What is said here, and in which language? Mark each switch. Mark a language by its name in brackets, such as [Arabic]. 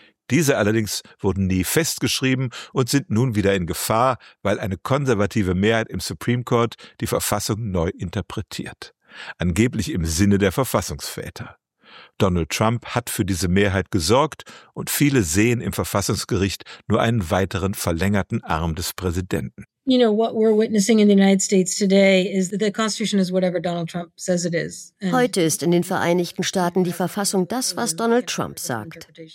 [German] Diese allerdings wurden nie festgeschrieben und sind nun wieder in Gefahr, weil eine konservative Mehrheit im Supreme Court die Verfassung neu interpretiert. Angeblich im Sinne der Verfassungsväter. Donald Trump hat für diese Mehrheit gesorgt und viele sehen im Verfassungsgericht nur einen weiteren verlängerten Arm des Präsidenten. [English] You know, what we're witnessing in the United States today is that the Constitution is whatever Donald Trump says it is. [German] Heute ist in den Vereinigten Staaten die Verfassung das, was Donald Trump sagt.